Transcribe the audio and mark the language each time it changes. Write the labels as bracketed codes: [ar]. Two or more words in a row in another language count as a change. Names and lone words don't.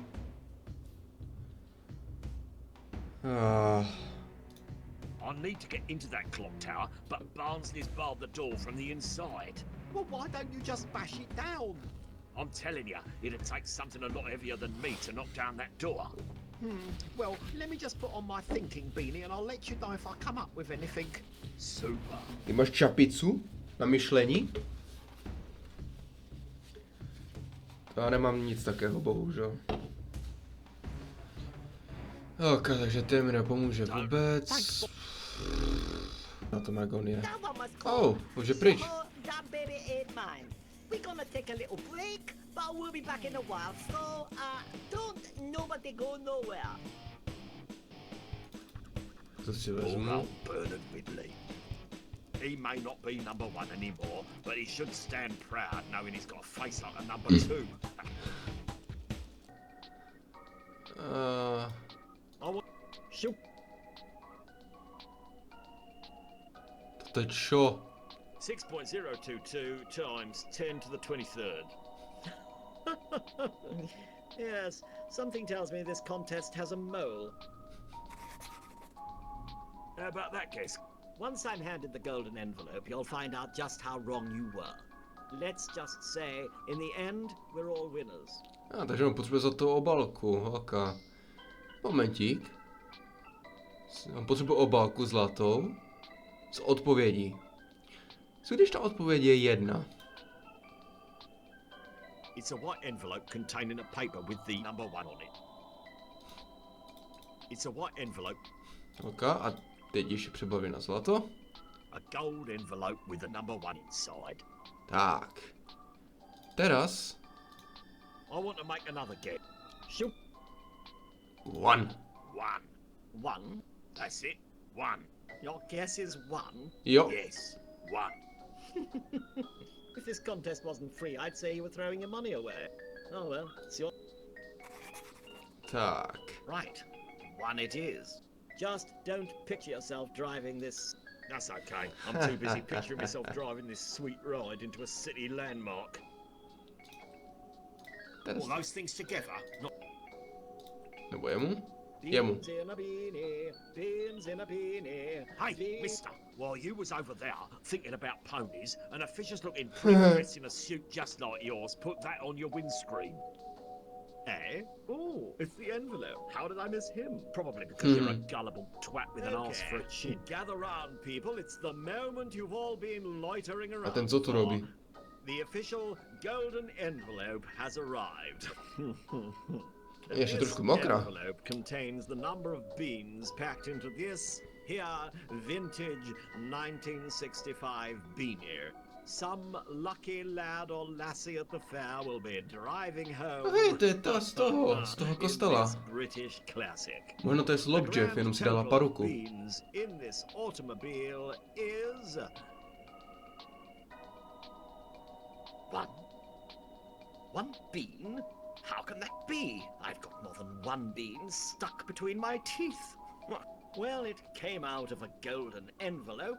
[en] I need to get into that clock tower, but Barnsley's barred the door from the inside. Well, why don't you just bash it down? I'm telling you, it'd take something a lot heavier than me to knock down that door. Well, let me just put on my thinking beanie and I'll let you know if I come up with anything. Super. [cs] Ty máš čapicu na myšlení? To já nemám nic takého, bohužel. Ok, takže ten mi nepomůže vůbec. Na tom, jak on je. [en] That one was Oh, cool. [cs] už je pryč. [en] So, that baby ain't mine. We're gonna take a little break, but we'll be back in a while. So, don't nobody go nowhere. [cs] To si [en] Poor [cs] vezmu. [en] old Bernard Ridley. He may not be number one anymore, but he should stand proud knowing he's got a face like a number two. Shoot. [sk] To je čo? [en] 6.022 times 10 to the 23rd. Yes, something tells me this contest has a mole. How about that guess? Once I'm handed the golden envelope, you'll find out just how wrong you were. let's just say, in the end, we're all winners. [cs] Takže on potřebuje za to obálku, holka. Momentík. On potřebuje obálku zlatou. S odpovědí. Co když ta odpověď je 1? [en] It's a white envelope containing a paper with the number 1 on it. It's a white envelope. [cs] Ok, a teď ještě přebaví na zlato. [en] A gold envelope with the number 1 inside. [sk] Tak. Teraz. [en] I want to make another guess. Shoot. 1. 1. One. That's it. 1. Your guess is one. [cs] Jo. [en] Yes. 1. If this contest wasn't free, I'd say you were throwing your money away. Oh well, it's your... [cs] Tak. [en] Right. One it is. Just don't picture yourself driving this... That's okay. I'm too busy picturing myself driving this sweet ride into a city landmark. [sk] Teraz. [en] All those things together. Not [cs] Nebo jemu? Jemu. [en] Beans in a beanie, beans in a beanie. Hey, beans- mister, while you was over there thinking about ponies, an officious looking princess in a suit just like yours put that on your windscreen. Eh? Oh, it's the envelope. How did I miss him? Probably because you're a gullible twat with an arse for a chin. Gather round, people. It's the moment you've all been loitering around. [cs] A ten co tu robí? [en] The official golden envelope has arrived. [cs] Ještě [en] This [cs] trošku mokrá. [en] envelope contains the number of beans packed into this here vintage 1965 beanie. Some lucky lad or lassie at the fair will be driving home. [cs] Hej, to je ta z toho [en] in [cs] kostela. [en] this British classic. [cs] Možno to je Slobjev, jenom si dala paruku. [en] Beans in this automobile is 1. 1 bean? How can that be? I've got more than 1 bean stuck between my teeth. Well, it came out of a golden envelope.